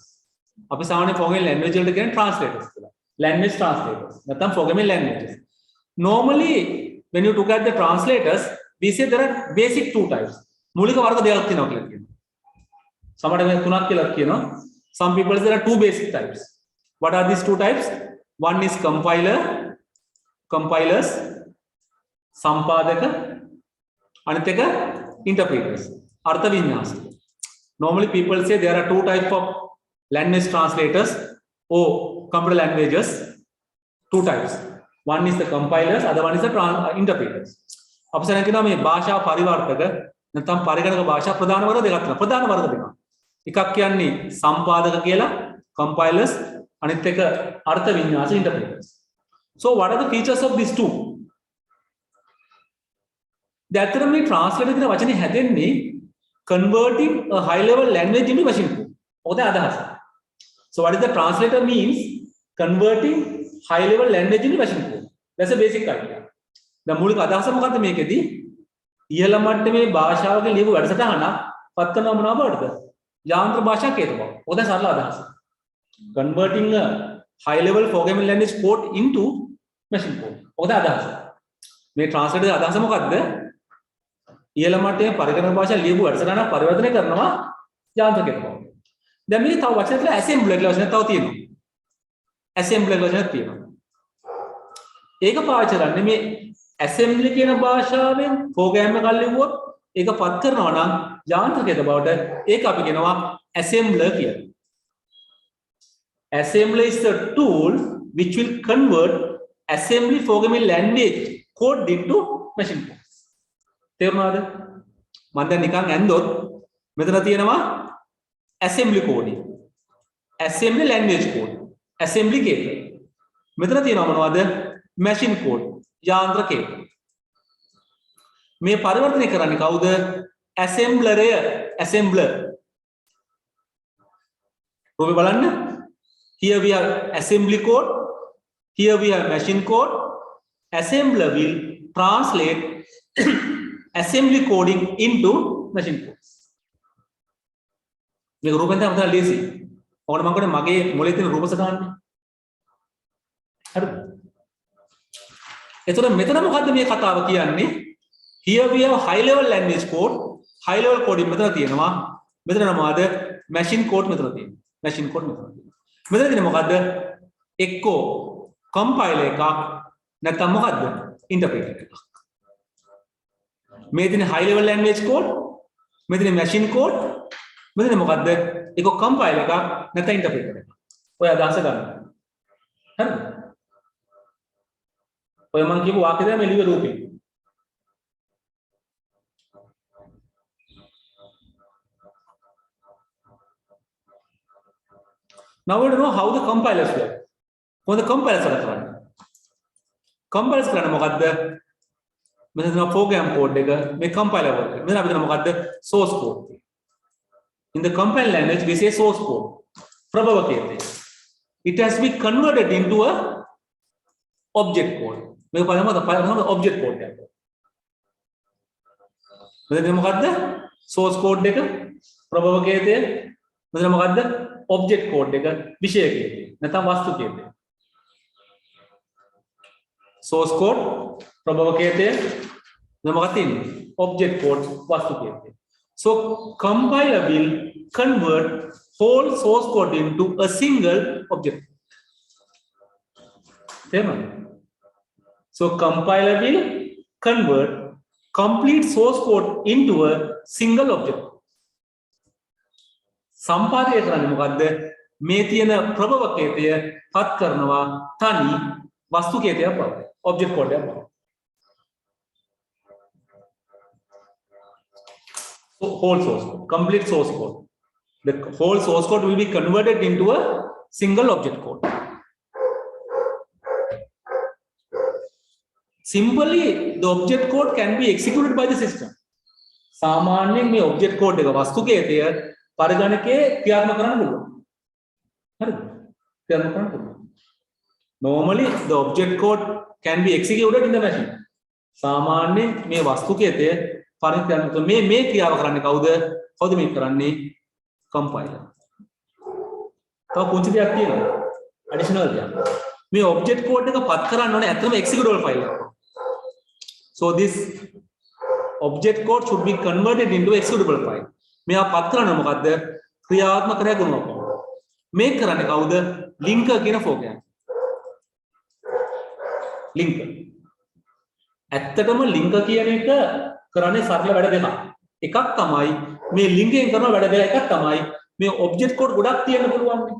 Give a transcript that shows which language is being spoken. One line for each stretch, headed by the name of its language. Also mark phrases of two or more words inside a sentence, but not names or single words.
Sinhala: අපි සාමාන්‍ය
English: programming language
Sinhala: වලට කියන්නේ translators කියලා.
English: Language translators.
Sinhala: නැත්නම්
English: programming languages. Normally when you look at the translators, we say there are basic two types.
Sinhala: මූලික වර්ග දෙකක් තියෙනවා කියලා කියනවා. සමහර වෙලාවට තුනක් කියලා කියනවා.
English: Some people say there are two basic types. What are these two types? One is compilers,
Sinhala: සම්පාදක, අනිත් එක interpreters. අර්ථ වින්‍යාස.
English: Normally people say there are two types of language translators or computer languages. Two types. One is the compilers, other one is the interpreters.
Sinhala: අපසන කියනවා මේ භාෂා පරිවර්තක නැත්නම් පරිගණක භාෂා ප්‍රධාන වර්ග දෙකක් තියෙනවා. ප්‍රධාන වර්ග දෙකක්. එකක් කියන්නේ සම්පාදක කියලා compilers, අනිත් එක අර්ථ වින්‍යාස interpreters.
English: So what are the features of these two?
Sinhala: දැන් මේ translator කියන වචනේ හැදෙන්නේ
English: converting a high level language into machine code.
Sinhala: ඔතන අදහස.
English: So what is the translator means? Converting high level language into machine code. That's a basic idea.
Sinhala: දැන් මූලික අදහස මොකද්ද මේකෙදී? ඉහළ මට්ටමේ භාෂාවක ලියපු වැඩසටහනක් පත් කරනවා මොනවා බවටද? යාන්ත්‍ර භාෂා කේත බව. ඔතන සරල අදහස.
English: Converting a high level programming language code into machine code.
Sinhala: ඔතන අදහස. මේ translator අදහස මොකද්ද? ඉහළ මට්ටමේ පරිගණක භාෂා ලියපු වැඩසටහනක් පරිවර්තනය කරනවා යාන්ත්‍ර කේත බව. දැන් මේක තව වචන කියලා assembler කියලා වචනයක් තව තියෙනවා. assembler කියලා වචනයක් තියෙනවා. ඒක පාවිච්චි කරන්නේ මේ assembly කියන භාෂාවෙන් program එකක් ලියුවොත් ඒක පත් කරනවා නම් යාන්ත්‍රිකයද බවට ඒක අපි කියනවා assembler කියලා.
English: Assembler is the tool which will convert assembly programming language code into machine code.
Sinhala: තේරුණාද? මම දැන් නිකන් ඇන්දොත් මෙතන තියෙනවා
English: assembly code, assembly language code, assembly code.
Sinhala: මෙතන තියෙනවා මොනවද?
English: machine code,
Sinhala: යාන්ත්‍ර කේත. මේ පරිවර්තනය කරන්නේ කවුද? assembler. ඔබ බලන්න.
English: Here we have assembly code, here we have machine code. Assembler will translate assembly coding into machine code.
Sinhala: මේක රූපෙන් තමයි ලේසි. ඕකට මම කියන්නේ මගේ මොලේ තියෙන රූප සටහන. හරිද? එතකොට මෙතන මොකද්ද මේ කතාව කියන්නේ?
English: Here we have high level language code. High level coding
Sinhala: මෙතන තියෙනවා. මෙතන මොකද?
English: machine code
Sinhala: මෙතන තියෙනවා.
English: machine code
Sinhala: මෙතන තියෙනවා. මෙතන තියෙන්නේ මොකද්ද? එක්කෝ compiler එකක් නැත්නම් මොකද්ද? interpreter එකක්. මේ තියෙන
English: high level language code,
Sinhala: මේ තියෙන
English: machine code,
Sinhala: මෙතන මොකද්ද? එක්කෝ compiler එකක් නැත්නම් interpreter එකක්. ඔය අදහස ගන්න. හරිද? ඔය මම කියපු වාක්‍ය දෙක මේ ලියුවේ රූපේ.
English: Now we know how the compilers work.
Sinhala: කොහොමද compilers වැඩ කරන්නේ? compilers කරන්නේ මොකද්ද? මෙතන තියෙන
English: program code
Sinhala: එක මේ
English: compiler work.
Sinhala: මෙතන අපිට මොකද්ද?
English: source code. In the compile language we say source code.
Sinhala: ප්‍රභවකයේදී.
English: It has to be converted into a object code.
Sinhala: මේක බලමු
English: object code
Sinhala: එක. මෙතන මොකද්ද?
English: source code
Sinhala: එක ප්‍රභවකයේදී. මෙතන මොකද්ද?
English: object code
Sinhala: එක විෂයකයේදී. නැත්නම් වස්තුකයේදී.
English: source code
Sinhala: ප්‍රභවකයේදී. මෙතන මොකක්ද තියෙන්නේ?
English: object code
Sinhala: වස්තුකයේදී.
English: So compiler will convert whole source code into a single object. So compiler will convert complete source code into a single object.
Sinhala: සම්පාදනය කරන්නේ මොකද්ද? මේ තියෙන ප්‍රභවකයේය පත් කරනවා තනි වස්තුකයේය බව.
English: object code
Sinhala: එක බව.
English: So whole source code, complete source code. The whole source code will be converted into a single object code. Simply, the object code can be executed by the system.
Sinhala: सामान्यයෙන් මේ
English: object code
Sinhala: එක වස්තුකයේය පරිගණකයේ ක්‍රියාත්මක කරන්න පුළුවන්. හරිද? ක්‍රියාත්මක කරන්න පුළුවන්.
English: Normally, the object code can be executed in the machine.
Sinhala: සාමාන්‍යයෙන් මේ වස්තුකයේය පරිගණක මේ ක්‍රියාව කරන්නේ කවුද? කවුද මේ කරන්නේ? compiler. තව පුංචි දෙයක් තියෙනවා. additional දෙයක්. මේ
English: object code
Sinhala: එක පත් කරන්න ඕනේ ඇත්තම
English: executable file
Sinhala: එකක්.
English: So this object code should be converted into executable file.
Sinhala: මේවා පත් කරන්න මොකද්ද? ක්‍රියාත්මක කරගන්නවා. මේක කරන්නේ කවුද? linker කියන program. linker. ඇත්තටම linker කියන එක කරන්නේ සරල වැඩ දෙකක්. එකක් තමයි මේ ලින්කින් කරන වැඩ දෙක එකක් තමයි මේ
English: object code
Sinhala: ගොඩක් තියෙන්න පුළුවන් නේ.